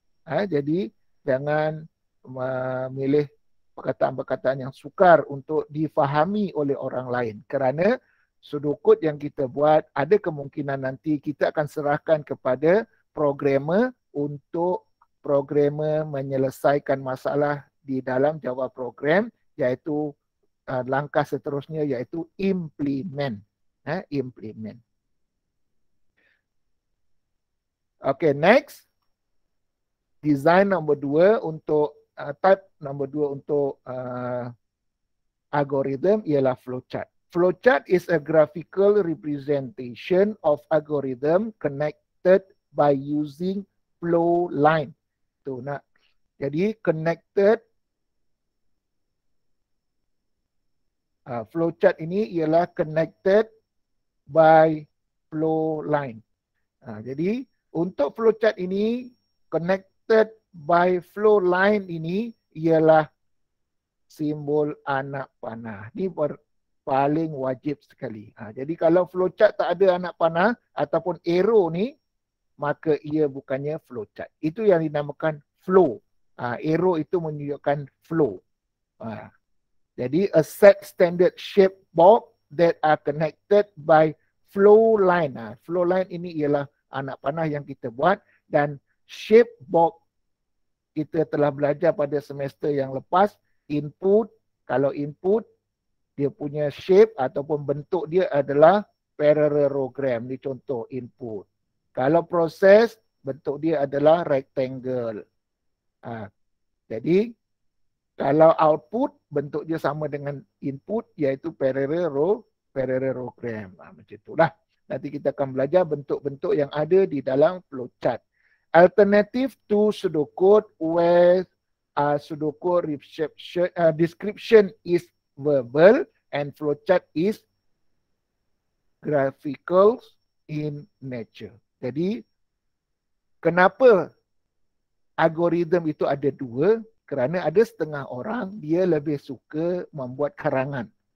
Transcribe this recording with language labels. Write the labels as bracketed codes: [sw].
[ms] Jadi jangan memilih perkataan-perkataan yang sukar untuk difahami oleh orang lain, kerana sudukut yang kita buat, ada kemungkinan nanti kita akan serahkan kepada programmer untuk programmer menyelesaikan masalah di dalam Java program, iaitu langkah seterusnya iaitu implement. Implement. [en] Okay, next. [ms] Design nombor 2 untuk type nombor 2 untuk algorithm ialah flowchart. [en] Flowchart is a graphical representation of algorithm connected by using flow line. [ms] Jadi connected, flowchart ini ialah [en] connected by flow line. [ms] Jadi untuk flowchart ini, [en] connected by flow line [ms] ini ialah simbol anak panah. Ini paling wajib sekali. Jadi kalau flowchart tak ada anak panah ataupun arrow ni, maka ia bukannya flowchart. Itu yang dinamakan flow. Arrow itu menunjukkan flow. [en] Jadi a set standard shape box that are connected by flow line. [ms] Flow line ini ialah anak panah yang kita buat, dan shape box kita telah belajar pada semester yang lepas. Input, kalau input dia punya shape ataupun bentuk dia adalah parallelogram. Ini contoh input. Kalau proses, bentuk dia adalah rectangle. Jadi kalau output, bentuk dia sama dengan input, iaitu parallelogram. parallelogram. Macam itulah. Nanti kita akan belajar bentuk-bentuk yang ada di dalam flowchart. [en] Alternative to pseudocode where pseudocode description is verbal and flowchart is graphical in nature. [ms] Jadi kenapa algoritma itu ada dua? Kerana ada setengah orang dia lebih suka membuat karangan.